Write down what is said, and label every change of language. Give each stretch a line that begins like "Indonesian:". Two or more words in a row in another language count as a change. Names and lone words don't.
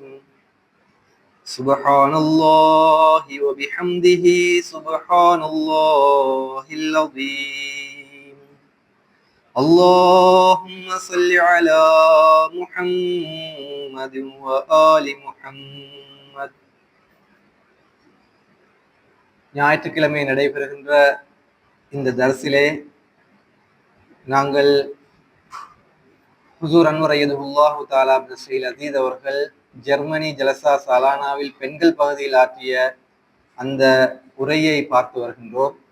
Arabic: سبحان الله وبحمده سبحان الله العظيم. اللهم صل على محمد وآل محمد.
Tamil: ஞாயிற்றுக்கிழமை நடைபெறுகின்ற இந்த தர்சிலே நாங்கள் ஹுசூர் அன்வர்
Arabic: أيده الله تعالى
Tamil: இப்னு ஸைல் அதீத் அவர்கள் ஜெர்மனி ஜலசா சாலானாவில் பெண்கள் பகுதியில் ஆற்றிய அந்த உரையை பார்த்து வருகின்றோம்.